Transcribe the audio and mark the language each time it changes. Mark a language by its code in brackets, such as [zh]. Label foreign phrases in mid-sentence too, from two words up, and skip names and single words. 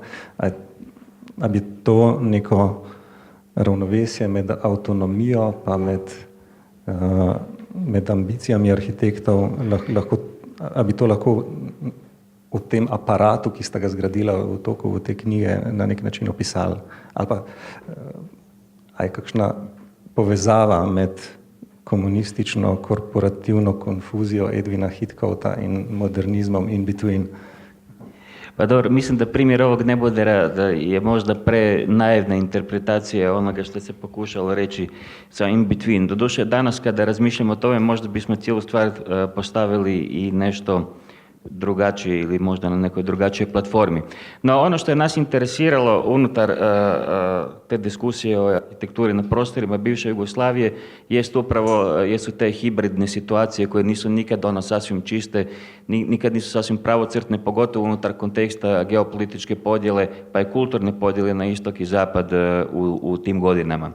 [sl] A bi to neko ravnovesje med avtonomijo pa med ambicijami arhitektov, a bi to lahko v tem aparatu, ki sta ga zgradila v toku te knjige, na nek način opisali? Ali pa a je kakšna povezava med komunistično korporativno konfuzijo Edvina Hitkovta in modernizmom [en] in between? [hr] Pa dobro, mislim da primjer ovog nebodera da je možda prenaivna interpretacija onoga što se pokušalo reći sa [en] in between. [hr] Doduše, danas kada razmišljamo o tome, možda bismo cijelu stvar postavili i nešto drugačije ili možda na nekoj drugačijoj platformi. No, ono što je nas interesiralo unutar te diskusije o arhitekturi na prostorima bivše Jugoslavije jesu te hibridne situacije koje nisu nikad sasvim čiste, nikad nisu sasvim pravocrtne, pogotovo unutar konteksta geopolitičke podjele, pa i kulturne podjele na istok i zapad u tim godinama.